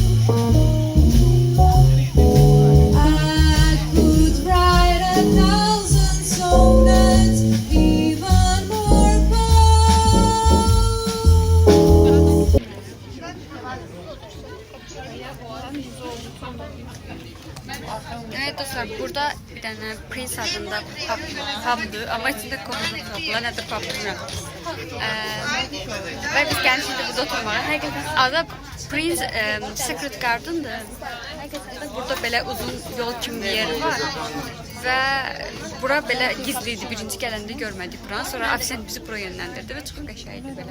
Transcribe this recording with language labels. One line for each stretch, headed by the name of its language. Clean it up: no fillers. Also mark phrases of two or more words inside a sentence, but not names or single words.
English: I could write 1,000 sonnets, even more poems.
Turkish: Evet dostlar, burada bir tane Prince adında pub'du ama içinde kokulu kapılar,
Azerbaijani: nədir pub bilmirəm. Və biz gəlmişik burada oturmağa. Həqiqətən adı Prince Secret Garden'dır. Həqiqətən burada belə uzun yol kimi bir yer var və bura belə gizliydi. Birinci gələndə görmədik buranı. Sonra ofisiyant bizi bura yönləndirdi və çox qəşəngdir belə.